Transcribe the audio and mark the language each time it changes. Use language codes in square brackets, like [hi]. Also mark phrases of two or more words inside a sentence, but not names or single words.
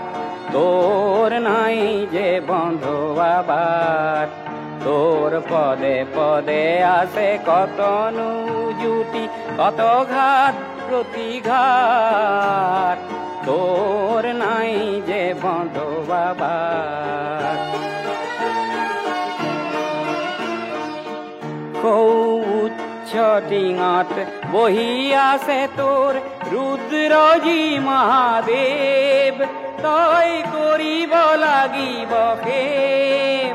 [bn] তোর নাই যে বন্ধুয়া বাত, তোর পদে পদে আছে কত জুটি, কত ঘাত প্রতিঘাত। তোর নাই যে বন্ধুয়া বাত। [as] উচ্চ ডিঙত বহি আছে তোর রুদ্রজী মহাদেৱ, তই কৰিব লাগিব খেপ।